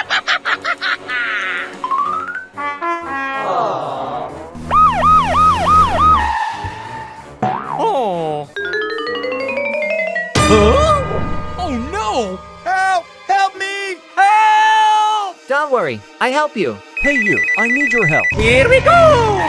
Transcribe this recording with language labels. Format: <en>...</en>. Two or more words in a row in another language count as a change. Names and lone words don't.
<en>Oh. Oh no! Help! Help me! Help! Don't worry, I help you. Hey you, I need your help. Here we go!</en>